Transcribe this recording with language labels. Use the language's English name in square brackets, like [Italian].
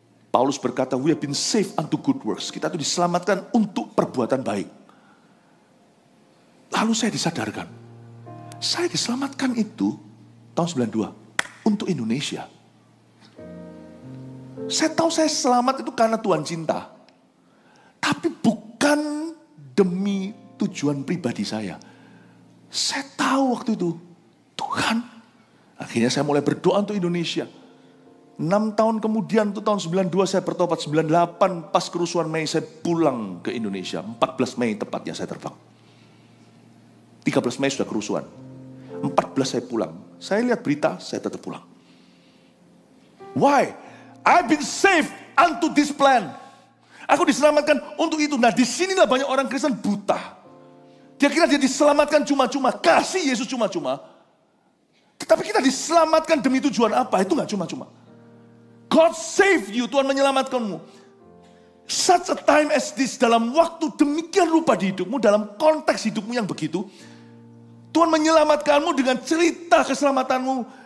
[Indonesian] Paulus berkata, [English] we have been saved unto good works. [Indonesian] Kita itu diselamatkan untuk perbuatan baik. Lalu saya disadarkan. Saya diselamatkan itu tahun 92 untuk Indonesia. Saya tahu saya selamat itu karena Tuhan cinta. Tapi bukan demi tujuan pribadi saya. Saya tahu waktu itu, Tuhan. Akhirnya saya mulai berdoa untuk Indonesia. 6 tahun kemudian, itu tahun 92 saya bertobat, 98 pas kerusuhan Mei saya pulang ke Indonesia. 14 Mei tepatnya saya terbang. 13 Mei sudah kerusuhan. 14 saya pulang. Saya lihat berita, saya tetap pulang. [English] Why? I've been saved unto this plan. [Indonesian] Aku diselamatkan untuk itu. Nah, disinilah banyak orang Kristen buta. Dia kira dia diselamatkan cuma-cuma, kasih Yesus cuma-cuma. Tapi kita diselamatkan demi tujuan apa? Itu gak cuma-cuma. [English] God save you, [Indonesian] Tuhan menyelamatkanmu. [English] Such a time as this, [Indonesian] dalam waktu demikian rupa di hidupmu, dalam konteks hidupmu yang begitu, Tuhan menyelamatkanmu dengan cerita keselamatanmu.